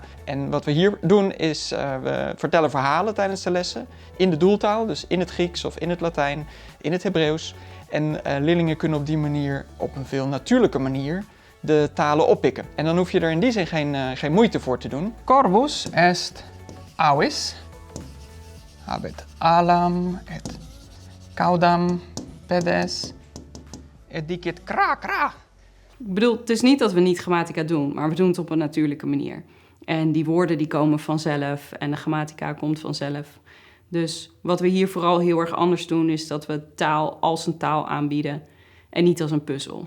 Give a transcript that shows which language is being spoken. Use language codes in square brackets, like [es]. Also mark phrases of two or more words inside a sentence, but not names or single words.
[nl] En wat we hier doen is, we vertellen verhalen tijdens de lessen in de doeltaal, dus in het Grieks of in het Latijn, in het Hebreeuws. En leerlingen kunnen op die manier op een veel natuurlijke manier de talen oppikken. En dan hoef je er in die zin geen moeite voor te doen. [la] Corvus est avis. Habet alam et caudam pedes et dicit kra kra. [nl] Ik bedoel, het is niet dat we niet grammatica doen, maar we doen het op een natuurlijke manier. En die woorden die komen vanzelf en de grammatica komt vanzelf. Dus wat we hier vooral heel erg anders doen, is dat we taal als een taal aanbieden en niet als een puzzel.